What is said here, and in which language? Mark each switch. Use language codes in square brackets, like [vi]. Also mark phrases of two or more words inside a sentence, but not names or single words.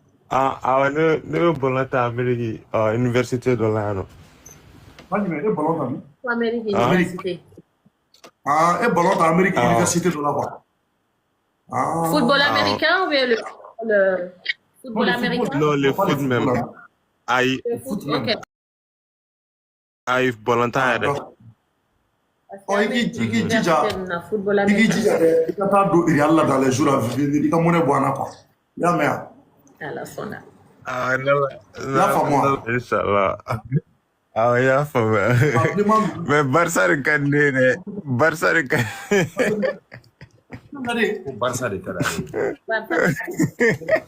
[bm] ne bɛ bɔlɔn ta [fr] Amérique université [bm] dɔ la yan nɔ. E ballon ta min? [fr] Amérique université. [bm] E ballon ta [fr] Amérique université [bm] dɔ la quoi. [fr] Football américain ou bien le football américain? Non, le foot même. Ayi. Le foot, ok. [bm] Ayi bɔlɔn ta yɛrɛ. I k'i jija dɛ i ka taa don Real la [fr] dans les jours à venir [bm] i ka monnaie bɔ an na quoi. I y'a mɛn wa? Ala sɔnna. Y'a faamu wa? Inshallah. Awɔ, y'a faamuya. Mais Barça de ka di ne ye dɛ. Barça de ka. Barça de ka d'a ye.